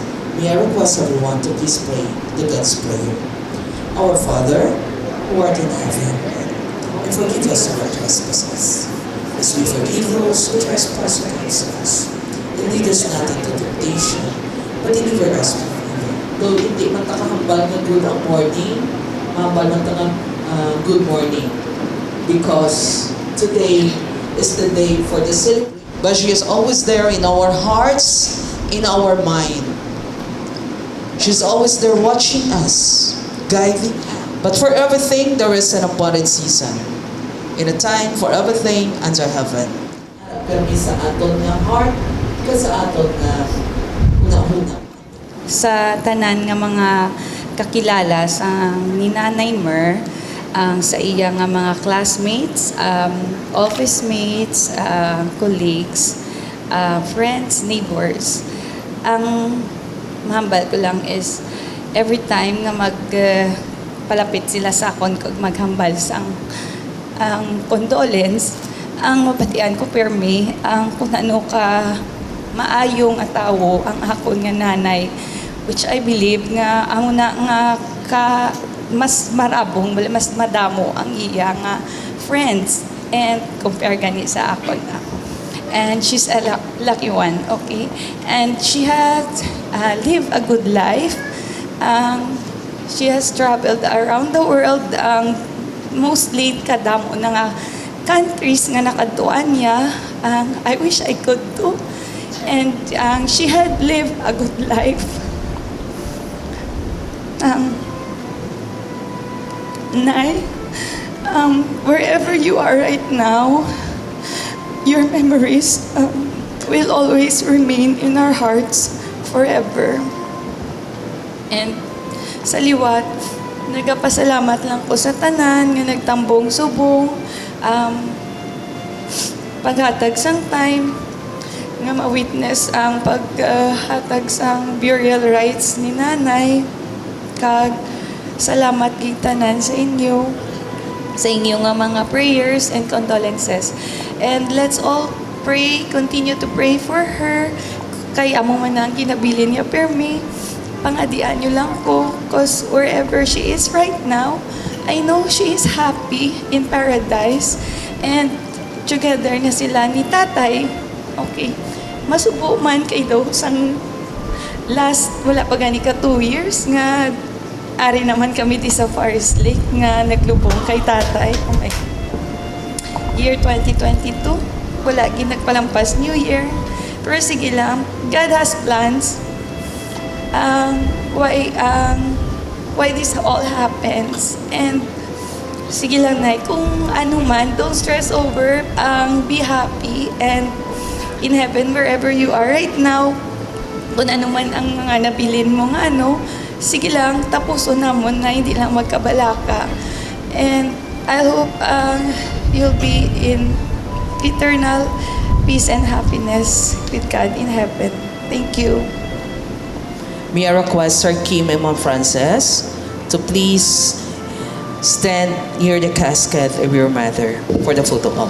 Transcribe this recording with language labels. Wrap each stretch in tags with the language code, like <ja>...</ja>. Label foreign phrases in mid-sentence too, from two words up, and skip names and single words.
<en>May I request everyone to please pray the God's prayer. Our Father, who art in heaven, and forgive us our trespasses, as we forgive those who trespass against us. And lead us not into temptation, but deliver us from evil.</en> <hil>Though hindi man takahambal ng good ang morning, mahambal man takang</hil> <en>good morning. Because today is the day for the celebration. But she is always there in our hearts, in our mind. She's always there watching us, guiding us. But for everything, there is an appointed season. In a time for everything under heaven.</en> <hil>Kami sa aton nga heart, sa aton nga una-una. Sa tanan nga mga kakilala sa ni Nanay Mer, ang sa iya nga mga</hil> <en>classmates, office mates, colleagues, friends, neighbors.</en> <hil>Ang mahambal ko lang is</hil> <en>every time</en> <hil>nga palapit sila sa akon kag maghambal sa ang condolence, ang mabatian ko permi ang kung ano ka maayong atawo ang akon nga nanay,</hil> <en>which I believe</en> <hil>nga ang una nga mas marabong, mas madamo ang iya nga</hil> <en>friends and compare</en> <hil>gani sa akon ako.</hil> <en>And she's a lucky one, okay? And she has lived a good life. She has traveled around the world, mostly</en> <hil>kadamo na nga countries nga nakatuan niya.</hil> <en>I wish I could too. And she had lived a good life. Nay, wherever you are right now, your memories will always remain in our hearts forever.</en> <hil>And sa liwat, nagapasalamat lang po sa tanan nga nagtambong subong, paghatag sang time, nga ma-witness ang paghatag sang burial rites ni nanay, kag salamat gid tanan sa inyo nga mga</hil> <en>prayers and condolences. And let's all pray, continue to pray for her.</en> <hil>Kay amo man ang kinabilin niya permi, pangadian niyo lang ko,</hil> <en>cause wherever she is right now, I know she is happy in paradise. And together</en> <hil>na sila ni tatay, okay, masubo man kay daw sang last, wala pa gani ka 2 years nga ari naman kami di sa Forest Lake nga naglubong kay tatay.</hil> <en>Oh my year 2022.</en> <hil>Wala nagpalampas</hil> <en>New Year.</en> <hil>Pero sige lang,</hil> <en>God has plans. Why this all happens.</en> <hil>And sige lang, Nay, kung ano man,</hil> <en>don't stress over. Be happy and in heaven, wherever you are right now,</en> <hil>kung ano man ang mga nabilin mo nga, sige lang, tapuson na mo na hindi lang magkabalaka.</hil> <en>And I hope you'll be in eternal peace and happiness with God in heaven. Thank you. May I request Sir Kim and Ma'am Frances to please stand near the casket of your mother for the photo op.</en>